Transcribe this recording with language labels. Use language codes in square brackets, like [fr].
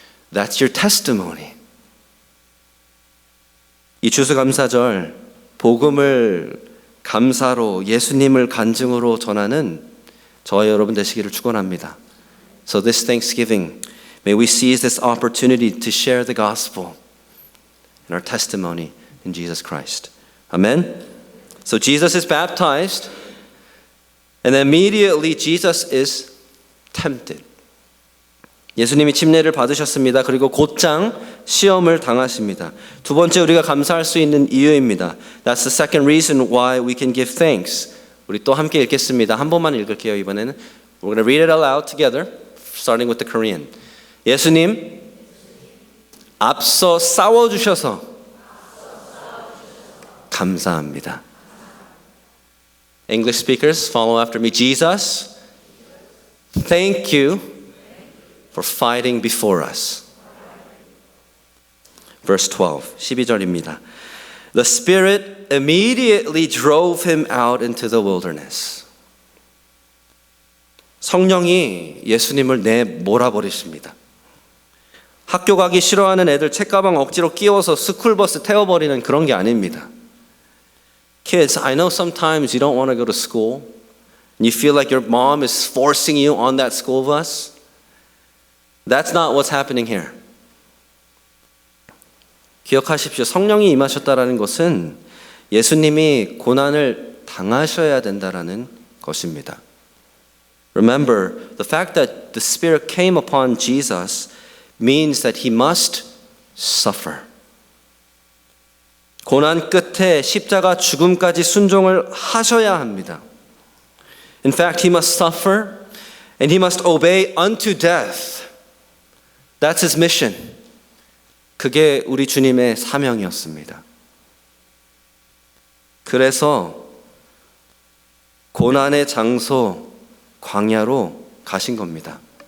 [en] That's your testimony. [ko] 이 추수감사절 복음을 감사로 예수님을 간증으로 전하는 저와 여러분 되시기를 축원합니다. [en] So this Thanksgiving, may we seize this opportunity to share the gospel and our testimony in Jesus Christ. Amen? So Jesus is baptized, and immediately Jesus is tempted. [ko] 예수님이 침례를 받으셨습니다. 그리고 곧장 시험을 당하십니다. 두 번째 우리가 감사할 수 있는 이유입니다. [en] That's the second reason why we can give thanks. [ko] 우리 또 함께 읽겠습니다. 한 번만 읽을게요. 이번에는 [en] We're going to read it aloud together, starting with the Korean. [ko] 예수님 앞서 싸워주셔서 감사합니다. [en] English speakers, follow after me. Jesus, thank you for fighting before us. Verse 12, [ko] 12절입니다. [en] The Spirit immediately drove him out into the wilderness. [ko] 성령이 예수님을 내몰아버리십니다. 학교 가기 싫어하는 애들 책가방 억지로 끼워서 스쿨버스 태워버리는 그런 게 아닙니다. [en] Kids, I know sometimes you don't want to go to school and you feel like your mom is forcing you on that school bus. That's not what's happening here. [ko] 기억하십시오. 성령이 임하셨다라는 것은 예수님이 고난을 당하셔야 된다라는 것입니다. [en] Remember, the fact that the Spirit came upon Jesus means that he must suffer. [ko] 고난 끝에 십자가 죽음까지 순종을 하셔야 합니다. [en] In fact, he must suffer and he must obey unto death. That's his mission. [ko] 그게 우리 주님의 사명이었습니다. 그래서 고난의 장소 광야로 가신 겁니다.